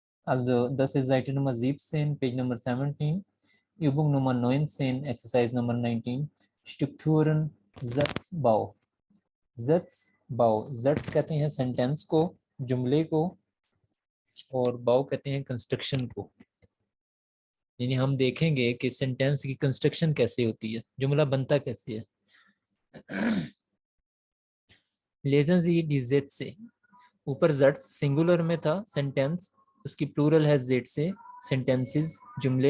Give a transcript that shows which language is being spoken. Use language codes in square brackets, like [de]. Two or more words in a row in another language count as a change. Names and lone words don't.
[de] Also, das ist Seite Nummer 17, Page Nummer 17, Übung Nummer 19, Exercise Nummer 19, Strukturen, Satzbau. [hi] Satzbau, Satz कहते हैं सेंटेंस को, जुमले को, और बाउ कहते हैं कंस्ट्रक्शन को। यानी हम देखेंगे कि सेंटेंस की कंस्ट्रक्शन कैसे होती है, जुमला बनता कैसे है। [de] Lesen Sie die Sätze, [hi] ऊपर जेड सिंगुलर में था सेंटेंस, उसकी प्लूरल है जेड से, सेंटेंसेस जुमले।